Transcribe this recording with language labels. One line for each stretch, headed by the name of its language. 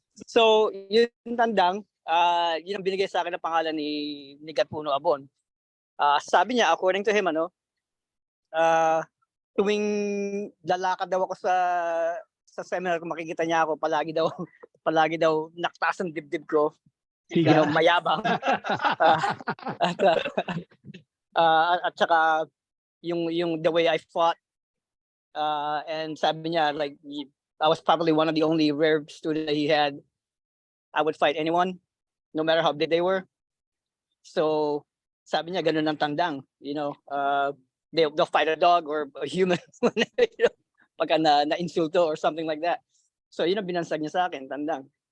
Filipino: So, yung Tandang, yun ang binigay sa akin na pangalan ni Gatpuno Abon. Sabi niya,
English: according to him,
Filipino: tuwing lalakad daw ako sa seminar, kung makikita niya ako, palagi daw naktaas ang dibdib ko. Mayabang. At saka yung
English: the way I fought, and
Filipino: sabi niya,
English: like, I was probably one of the only rare students that he had. I would fight anyone, no matter how big they were.
Filipino: So, sabi niya, ganun ang Tandang.
English: They'll fight a dog or a human
Filipino: pagka na-insulto
English: or something like that.
Filipino: So, yun ang binansag niya sa akin, Tandang.